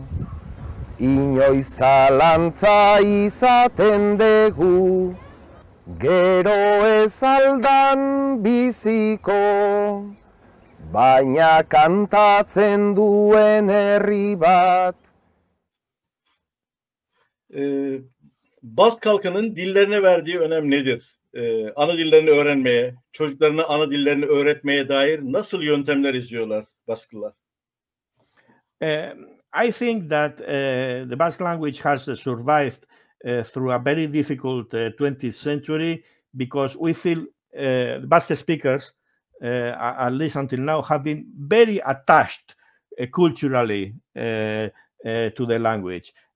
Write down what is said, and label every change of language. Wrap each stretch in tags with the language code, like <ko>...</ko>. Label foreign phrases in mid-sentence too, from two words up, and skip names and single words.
<eu>Inoiz zalantza izaten dugu, gero ez aldan biziko, baina kantatzen duen herri bat.</eu> <tr>Bask halkının dillerine verdiği önem nedir? Ana dillerini öğrenmeye, çocuklarına ana dillerini öğretmeye dair nasıl yöntemler izliyorlar Basklılar?</tr> <en>I think that the Basque language has survived through a very difficult 20th century, because we feel Basque speakers, at least until now, have been very attached culturally to the language.</en>